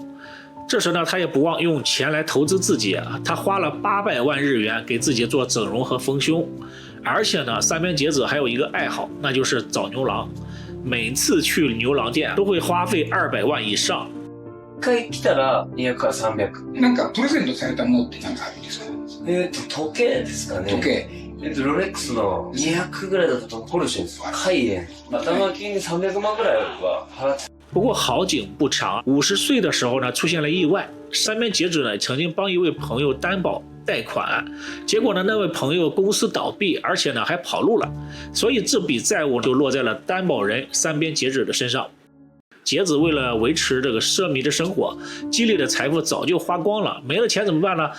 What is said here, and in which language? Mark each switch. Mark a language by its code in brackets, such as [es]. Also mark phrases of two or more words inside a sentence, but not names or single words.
[zh] 这时呢，他也不忘用钱来投资自己，他花了800万日元给自己做整容和丰胸。而且呢，三边节子还有一个爱好，那就是找牛郎。每次去牛郎店都会花费200万以上。 [ja] 1回来たら200から300。なんかプレゼントされたものってなんかあるんですか？時計ですかね。時計。ロレックスの200ぐらいだったとポルシェです。カイエン。頭金に300万ぐらいは払って。 [zh] 不过好景不长，50岁的时候呢，出现了意外。三边节子呢，曾经帮一位朋友担保贷款，结果呢，那位朋友公司倒闭，而且呢还跑路了，所以这笔债务就落在了担保人三边节子的身上。节子为了维持这个奢靡的生活，积累的财富早就花光了，没了钱怎么办呢？